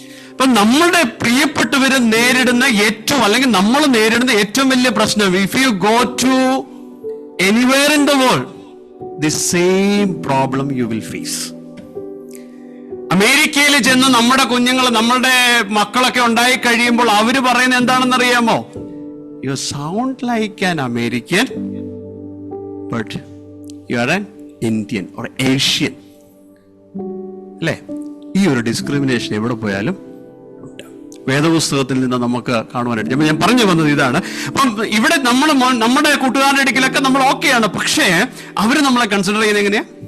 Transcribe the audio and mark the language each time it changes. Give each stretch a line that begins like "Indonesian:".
Malayalam: അപ്പൊ നമ്മളുടെ പ്രിയപ്പെട്ടവര് നേരിടുന്ന അല്ലെങ്കിൽ നമ്മൾ നേരിടുന്ന ഏറ്റവും വലിയ പ്രശ്നം,
English: If you go to anywhere in the world, the same problem you will face.
Malayalam: അമേരിക്കയിൽ ചെന്ന് നമ്മുടെ കുഞ്ഞുങ്ങൾ, നമ്മളുടെ മക്കളൊക്കെ ഉണ്ടായി കഴിയുമ്പോൾ അവര് പറയുന്നത് എന്താണെന്ന് അറിയാമോ?
English: You sound like an American, but you are an Indian or Asian.
Malayalam: അല്ലേ? ഈ ഒരു ഡിസ്ക്രിമിനേഷൻ എവിടെ പോയാലും ഉണ്ട്. വേദപുസ്തകത്തിൽ നിന്ന് നമുക്ക് കാണുവാനായിട്ട് ഞാൻ പറഞ്ഞു വന്നത് ഇതാണ്. അപ്പം ഇവിടെ നമ്മുടെ കൂട്ടുകാരുടെ ഇടയ്ക്കിലൊക്കെ നമ്മൾ ഓക്കെയാണ്, പക്ഷേ അവര് നമ്മളെ കൺസിഡർ ചെയ്യുന്നത് എങ്ങനെയാ?